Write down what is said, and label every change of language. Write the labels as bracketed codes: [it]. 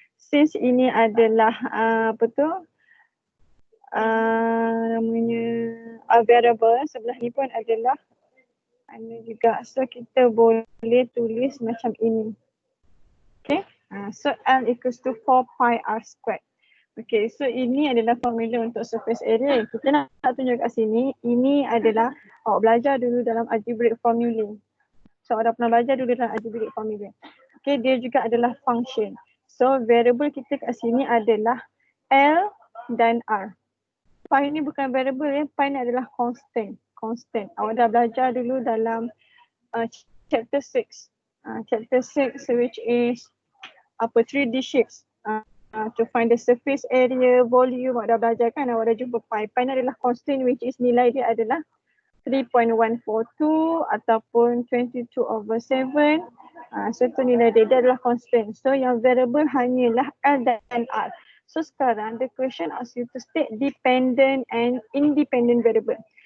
[en] Since [ms] ini adalah namanya variable, sebelah ni pun adalah juga. So kita boleh tulis macam ini. Okay. [en] So L equals to 4 pi R squared. [ms] Okay, so ini adalah formula untuk surface area. Kita nak tunjuk kat sini, ini adalah awak belajar dulu dalam algebraic formula. So awak dah pernah belajar dulu dalam algebraic formula. Okay, dia juga adalah function. So variable kita kat sini adalah L dan R. Pi ni bukan variable ya, pi ni adalah constant. Awak dah belajar dulu dalam chapter 6. [en] Chapter 6 which is 3D shapes. To find the surface area, volume, [ms] awak dah belajar kan, awak dah jumpa pi. Pi ni adalah constant [en] which is [ms] nilai dia adalah 3.142 ataupun 22/7. So tu nilai dia adalah constant. So yang variable hanyalah L dan R. [en] So sekarang the question asks you to state dependent and independent variable.